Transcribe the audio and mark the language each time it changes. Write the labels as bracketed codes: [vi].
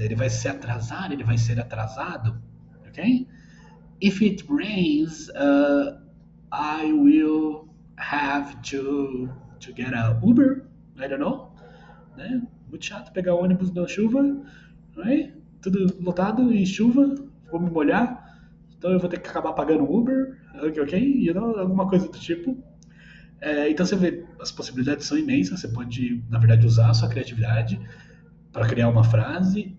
[pt] Ele vai ser atrasado, ele vai ser atrasado, ok? [en] If it rains, I will have to get a Uber. I don't know, né? [pt] Muito chato pegar ônibus na chuva, right? Tudo lotado e chuva, vou me molhar, então eu vou ter que acabar pagando Uber, ok? Alguma coisa do tipo. Então você vê, as possibilidades são imensas, você pode, na verdade, usar a sua criatividade para criar uma frase.